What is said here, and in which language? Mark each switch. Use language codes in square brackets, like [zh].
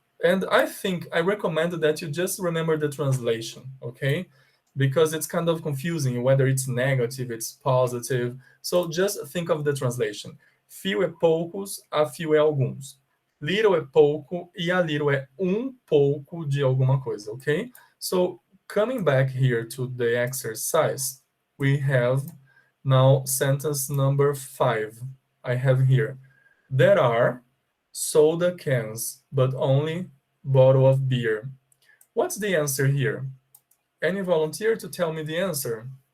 [en] And I think I recommend that you just remember the translation, okay? Because it's kind of confusing whether it's negative, it's positive. So just think of the translation. [pt] Few é poucos, a few é alguns. Little é pouco e a little é pouco de alguma coisa, okay? [en] So coming back here to the exercise, we have now sentence number 5. I have here. There are soda cans, but only bottle of beer. What's the answer here? Any volunteer to tell me the answer?